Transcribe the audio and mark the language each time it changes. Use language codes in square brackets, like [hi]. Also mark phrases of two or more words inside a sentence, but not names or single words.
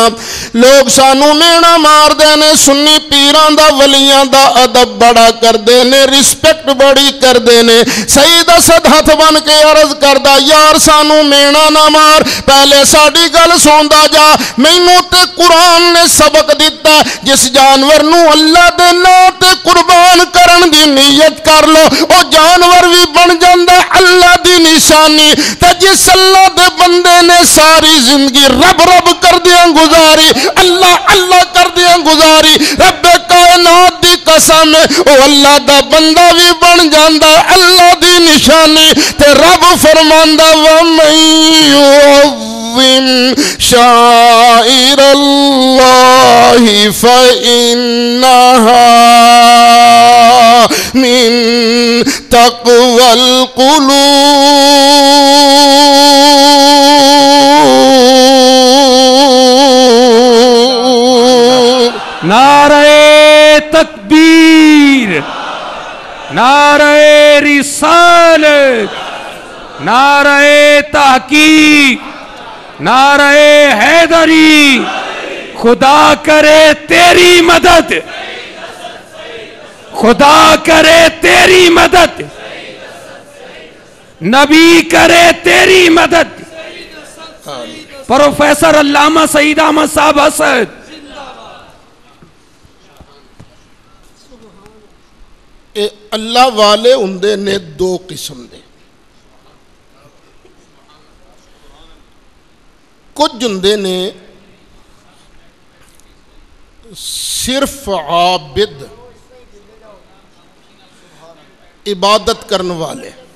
[pa] لوگ سانو مینا مار دے نے، سنی پیران دا ولیاں دا ادب بڑا کر دے نے، رسپیکٹ بڑی کر دے نے۔ سید اسد ہاتھ بن کے عرض کردہ یار سانو مینا نہ مار، پہلے ساڈی گل سندا جا، مینوں تے قرآن نے سبق دیتا جس جانور نو اللہ دے نام تے قربان کرن دی نیت کر لو او جانور بھی بن جاندا اللہ دی نشانی۔ تے جس اللہ دے بندے نے ساری زندگی رب رب کر دیاں گزاری، اللہ اللہ کر دیاں گزاری، رب کائنات دی قسم او اللہ دا بندہ بھی بن جاندا اللہ دی نشانی۔ تے رب فرماندا [ar] وَمَن يُعَظِّمْ شَعَائِرَ اللَّهِ فَإِنَّهَا مِن تَقْوَى الْقُلُوبِ۔ [ur] نعرہ تکبیر، نعرہ رسالت، نعرہ تحقیق، نعرہ حیدری، خدا کرے تیری مدد، خدا کرے تیری مدد، نبی کرے تیری مدد. प्रोफेसर अल्लामा सईद अहमद साहब असद। [pa] اللہ والے ہندے نے دو قسم دے، کجھ ہندے نے صرف عابد عبادت کرنے والے,